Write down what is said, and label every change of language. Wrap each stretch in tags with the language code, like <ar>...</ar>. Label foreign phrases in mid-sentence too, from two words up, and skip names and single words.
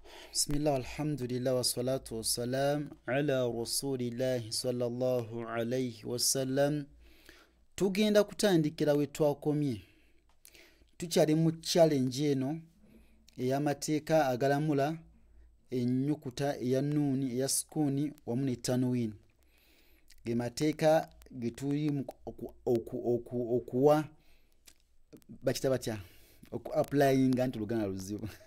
<ar>بسم الله والحمد لله والصلاة والسلام على رسول الله صلى الله عليه وسلم.</ar> <lg>Tugenda kutandikira we twakomye. Tukyali mu challenge eno ey'amateeka agalamula ennyukuta eya nuuni eya sukuni wamu ne tanwini. Ge mateeka ge tuli okuwa bakita batya oku-applyinga nti Luganda luzibu.</lg>